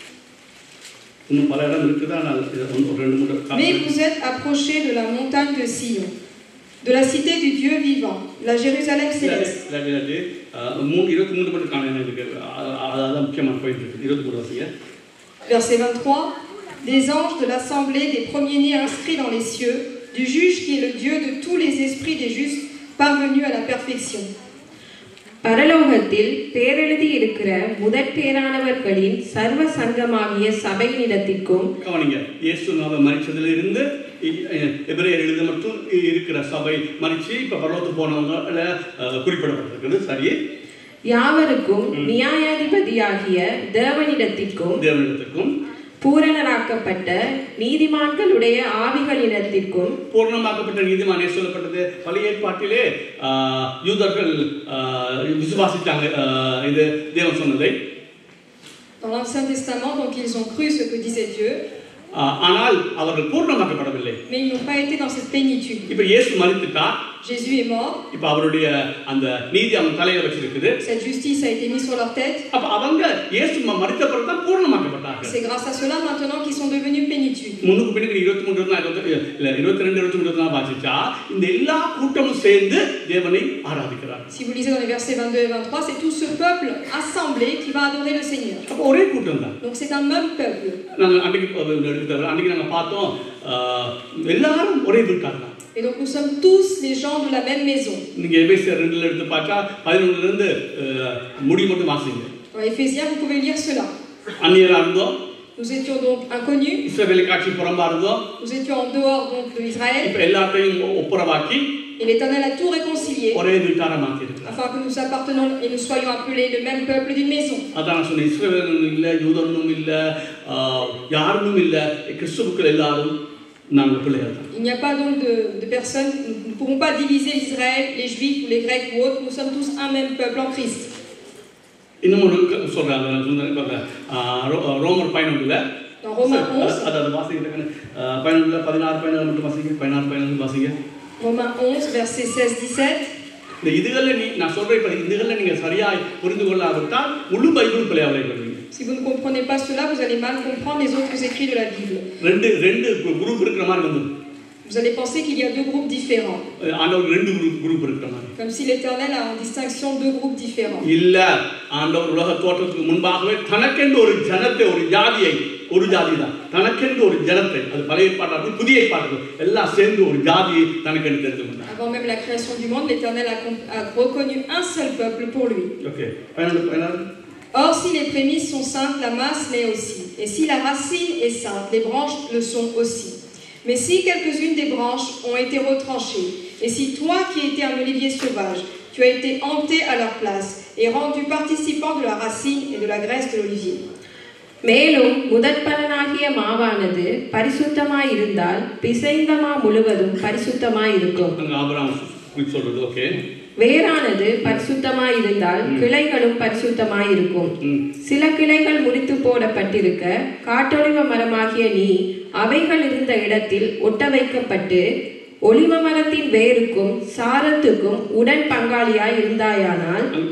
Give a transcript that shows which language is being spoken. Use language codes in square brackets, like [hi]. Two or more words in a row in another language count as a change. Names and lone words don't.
[fr] Mais vous êtes approchés de la montagne de Sion, de la cité du Dieu vivant, la Jérusalem céleste. Verset 23. Des anges de l'assemblée des premiers-nés inscrits dans les cieux, du juge qui est le Dieu de tous les esprits des justes parvenus à la perfection. [ta] பரலோகத்தில் பேரெழுதி இருக்கிற முதற் பேரானவர்களின் சர்வ சங்கமாகிய சபையினிடத்திற்கும் கவனிங்க, இயேசுநாத மரிச்சதிலிருந்து எபிரேயர் எழுத மட்டும் இருக்கிற சபை மரிச்சு இப்ப பரலோகத்துக்கு போனவங்கள குறிப்பிடப்பட்டிருக்கிறது. சரி, யாவருக்கும் நியாயாதிபதியாகிய தேவனிடத்திற்கும் பூரணராக்கப்பட்ட நீதிமான்களுடைய ஆவிகளிடத்திற்கும். பூர்ணமாக்கப்பட்ட நீதிமானே சொல்லப்பட்டது பழைய ஏற்பாட்டிலே யூதர்கள் விசுவாசித்தாங்க இது தேவன் சொன்னதை. [fr] Dans l'Ancien Testament, donc ils ont cru ce que disait Dieu. [ta] ஆனால் அவர்கள் பூர்ணமாக்கப்படவில்லை. [fr] Mais ils n'ont pas été dans cette plénitude. [ta] இப்போ இயேசு மரித்தார். [fr] Jésus est mort. [ta] இப்போ அவருடைய அந்த நீதி அவங்க தலையில வச்சிருக்குது. [fr] Cette justice a été mise sur leur tête. [ta] அப்ப அவங்க இயேசு மரித்த பிறகு தான் பூர்ணமாக்கப்பட்டார்கள். [fr] C'est grâce à cela maintenant qu'ils sont devenus plénitude. [ta] முன்னுக்கு பின்னுக்கு 23 இல்ல 22 23 வாசிச்சா இந்த எல்லா கூட்டமும் சேர்ந்து தேவனை ஆராதிக்கிறார்கள். [fr] Si vous lisez dans les versets 22 et 23, c'est tout ce peuple assemblé qui va adorer le Seigneur. [ta] அப்ப ஒரே கூட்டம் தான். [fr] Donc c'est un même peuple. [ta] நாங்க அன்னைக்கு நாங்க பார்த்தோம் எல்லாரும் ஒரே வீட்டார் தான். [fr] Et donc nous sommes tous les gens de la même maison. [ta] நீங்க எபேசியர் 2ல எடுத்து பார்த்தா 11ல இருந்து முடி மட்டும் வாசிங்க. [fr] Dans Éphésiens, vous pouvez lire cela. [ta] அந்நியரா இருந்தோம். [fr] Nous étions donc inconnus. [ta] இஸ்ரவேலுக்கு ஆட்சி புறம்பா இருந்தோம். [fr] Nous étions en dehors donc de Israël. [ta] இப்ப எல்லாத்தையும் ஒப்புரவாக்கி [fr] Et l'Éternel a tout réconcilié. [ta] ஒரே வீட்டாரா மாத்திருக்கிறார். [fr] Afin que nous appartenons et nous soyons appelés le même peuple d'une maison. [ta] அதான் சொன்ன இஸ்ரவேலும் இல்ல யூதனும் இல்ல யாரும் இல்ல கிறிஸ்துவுக்குள் எல்லாரும் நாங்க பிள்ளைகள் தான். [fr] Il n'y a pas donc de personnes, nous ne pourrons pas diviser Israël, les Juifs ou les Grecs ou autres, nous sommes tous un même peuple en Christ. [ta] இன்னும் ஒன்று சொல்றாங்க ரோமர் 11ல [fr] Dans Romains 11, [ta] அதாவது வாசிங்க 11ல 16 17 மட்டும் வாசிங்க 16 17 வாசிங்க. [fr] Romains 11 verset 16-17. [ta] இந்த இதுகளை நான் சொல்ற இப்ப இதுகளை நீங்க சரியாய் புரிந்து கொள்ளாவிட்டால் முழு பைபிள் பிழையாவலை பண்ணுவீங்க. [fr] Si vous ne comprenez pas cela, vous allez mal comprendre les autres écrits de la Bible. [ta] ரெண்டு குரூப் இருக்கிற மாதிரி வந்து. [fr] Vous allez penser qu'il y a deux groupes différents. [ta] ஆண்டவர் ரெண்டு குரூப் இருக்கிற மாதிரி. [fr] Comme si l'Éternel a en distinction deux groupes différents. [ta] இல்ல, ஆண்டவர் உலக தோற்றத்துக்கு முன்பாகவே தனக்கென்று ஒரு ஜனத்தை, ஒரு ஜாதியை, ஒரு ஜாதி தான் தனக்கென்று ஒரு ஜனத்தை, அது பழைய ஏற்பாட்டார்கள் புதிய ஏற்பாட்டார்கள் எல்லாம் சேர்ந்து ஒரு ஜாதியை தனக்கென்று தெரிந்து கொண்டார். [fr] Avant même la création du monde, l'Éternel a reconnu un seul peuple pour lui. Okay. Or, si les prémices sont saintes, la masse l'est aussi. Et si la racine est sainte, les branches le sont aussi. Mais si quelques-unes des branches ont été retranchées, et si toi qui étais un olivier sauvage, tu as été hanté à leur place, et rendu participant de la racine et de la graisse de l'olivier. [ta] மேலும் முதற்பலனாகிய மாவானது பரிசுத்தமாய் இருந்தால் பிசைந்த மா முழுவதும் பரிசுத்தமாய் இருக்கும். வேறானது பரிசுத்தமாய் இருந்தால் கிளைகளும் பரிசுத்தமாய் இருக்கும். சில கிளைகள் முறித்து போடப்பட்டிருக்க காட்டொலிவ மரமாகிய நீ அவைகள் இருந்த இடத்தில் ஒட்ட வைக்கப்பட்டு ஒலிவ மரத்தின் வேருக்கும் சாரத்துக்கும் உடன் பங்காளியாய் இருந்தாயானால்.